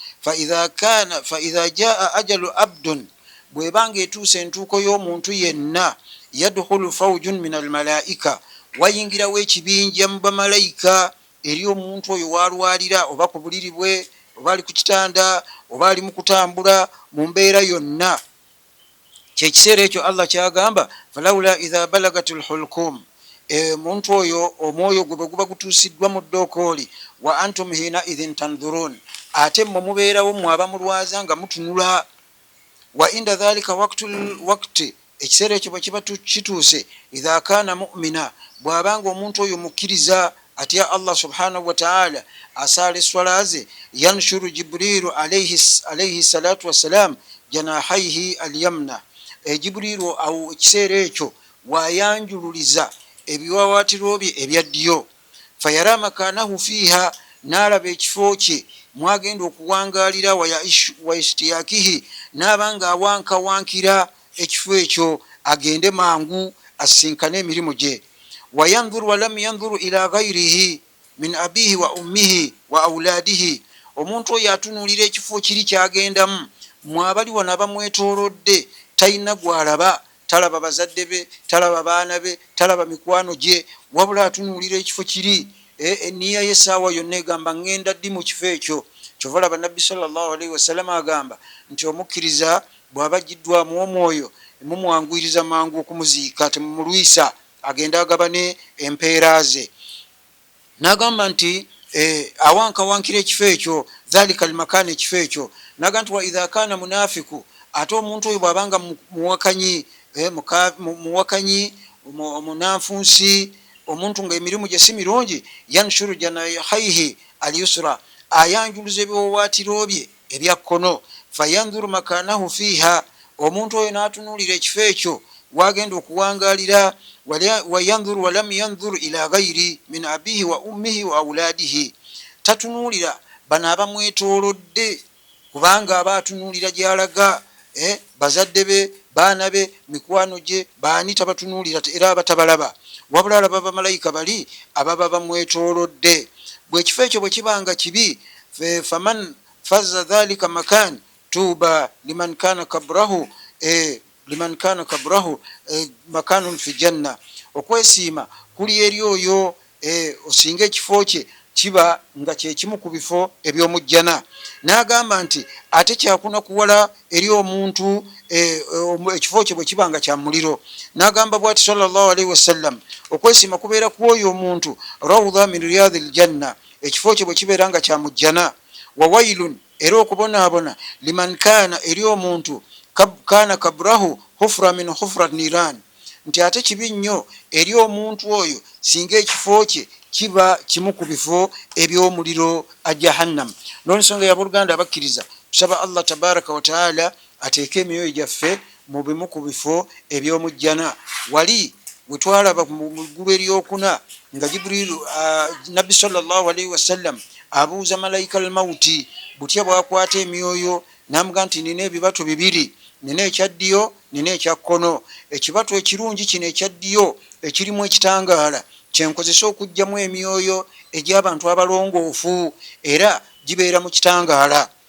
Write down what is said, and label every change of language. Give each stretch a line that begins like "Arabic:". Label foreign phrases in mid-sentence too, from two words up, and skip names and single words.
Arabic: فإذا جاء أجل العبد,
Ganda: bwebanga etuuse entuuko y'omuntu yenna,
Arabic: يدخل فوج من الملائكة,
Ganda: wayingirawo ekibinja mu bamalayika eri omuntu oyo walwalira, oba ku buliri bwe, oba ali ku kitanda, oba ali mu kutambula, mu mbeera yonna. Kyekiseera ekyo Allah kyagamba
Arabic: فلولا إذا بلغت الحلقوم,
Ganda: omuntu oyo omwoyo gwe bwe guba gutuusiddwa mu ddookooli,
Arabic: وأنتم حينئذ تنظرون,
Ganda: ate mmwe mubeerawo mmwe abamulwaza nga mutunula.
Arabic: وعند ذلك الوقت,
Ganda: ekiseera ekyo bwe kiba kituuse,
Arabic: إذا كان مؤمنا,
Ganda: bw'abanga omuntu oyo mukkiriza atya Allah
Arabic: سبحانه وتعالى,
Ganda: asaala eswala ze,
Arabic: ينشر جبريل عليه الصلاة والسلام جناحيه اليمنى.
Ganda: Jibriru awo ekiseera ekyo wayanjululiza ebiwawaatiro bye ebya ddyo.
Arabic: فيرى مكانه فيها,
Ganda: n'alaba ekifo kye mwagenda okuwangaalira,
Arabic: واشتياقه,
Ganda: n'abanga awankawankira ekifo ekyo agende mangu asinkane emirimu gye.
Arabic: وينظر ولم ينظر إلى غيره من أبيه وأمه وأولاده,
Ganda: omuntu oyo atunuulira ekifo kiri kyagendamu, mwabali wano abamwetoolodde talina gwalaba, talaba bazadde be, talaba baana be, talaba mikwano gye, wabula atunuulira ekifo kiri. Eniya y'essaawa yonna egamba ngenda ddi mu kifo ekyo. Kyova laba Nabbi
Arabic: صلى الله عليه وسلم
Ganda: agamba nti omukkiriza bw'aba ajjiddwamu omwoyo mumwanguyiriza mangu okumuziika, temumulwisa, agenda agabane empeera ze. N'agamba nti awankawankira ekifo ekyo,
Arabic: ذلك المكان,
Ganda: ekifo ekyo. Naga nti
Arabic: وإذا كان منافقا,
Ganda: ate omuntu oyo bw'abanga muwakanyi, omunanfunsi, omuntu nga emirimu gye si mirungi,
Arabic: ينشر جناحيه اليسرى,
Ganda: ayanjuluza ebiwawaatiro bye ebya kkono.
Arabic: فينظر مكانه فيها,
Ganda: omuntu oyo n'atunuulira ekifo ekyo wagenda okuwangalira.
Arabic: وينظر ولم ينظر إلى غير من أبيه وأمه وأولاده,
Ganda: tatunuulira bano abamwetoolodde, kubanga aba atunuulira gyalaga bazadde be, baana be, mikwano gye, baani tabatunuulira era abatabalaba, wabula alaba bamalayika bali ababa bamwetoolodde. Bwekifo ekyo bwe kibanga kibi,
Arabic: فمن فاز ذلك مكان طوبى لمن كان قبره مكان في الجنة,
Ganda: okwesiima kuli eri oyo osinga ekifo kye kiba nga kyekimu ku bifo ebyomujjana. N'agamba nti ate kyakunakuwala eri omuntu ekifo kye bwe kiba nga kya muliro. N'agamba bwati
Arabic: صلى الله عليه وسلم,
Ganda: okwesiima kubeera ku oyo omuntu
Arabic: روضة من رياض الجنة,
Ganda: ekifo kye bwe kibeera nga kya mujjana. Wawailun, era okubonaabona,
Arabic: لمن كان,
Ganda: eri omuntu
Arabic: كان قبره حفرة من حفر النيران,
Ganda: nti ate kibi nnyo eri omuntu oyo singa ekifo kye kiba kimu ku bifo ebyomuliro ajahannam. N'olensonga yabooluganda abakkiriza, tusaba Allah
Arabic: تبارك وتعالى
Ganda: ateeke emyoyo gyaffe mu bimu ku bifo ebyomujjana. Wali wetwalaba mu ggulu eryokuna nga Jibrilu nabbi
Arabic: صلى الله عليه وسلم
Ganda: abuuza malayika almauti butya bwakwata emyoyo, namuga nti nina ebibatu bibiri, nina ekyaddyo nina ekyakkono. Ekibatu ekirungi kino ekyaddiyo ekirimu ekitangaala kyenkozesa okuggyamu emyoyo egy'abantu abalongoofu, era gibeera mu kitangaala.